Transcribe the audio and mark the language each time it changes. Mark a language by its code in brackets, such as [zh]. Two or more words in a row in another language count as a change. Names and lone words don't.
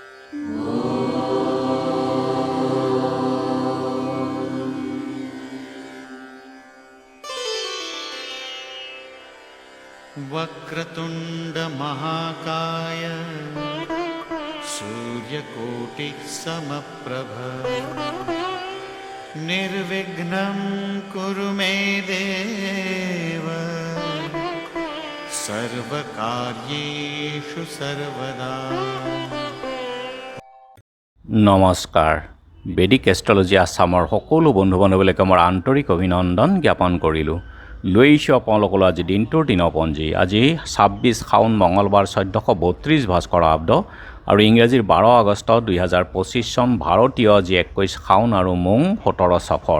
[sa] वक्रतुंड महाकाय सूर्यकोटि समप्रभ निर्विघ्नं कुरु मे देव सर्वकार्येषु सर्वदा। [as] নমস্কাৰ। বেদিক এষ্ট্ৰলজি আছামৰ সকলো বন্ধু বান্ধৱীলৈকে মোৰ আন্তৰিক অভিনন্দন জ্ঞাপন কৰিলোঁ। লৈ আহিছোঁ আপোনালোকলৈ আজি দিনটোৰ দিনপঞ্জী। আজি 26 শাওন মঙলবাৰ 1432 ভাস্কৰ আব্দ আৰু ইংৰাজীৰ 12 আগষ্ট 2025 চন, ভাৰতীয় আজি 21 শাওন আৰু মোং 17 সফৰ।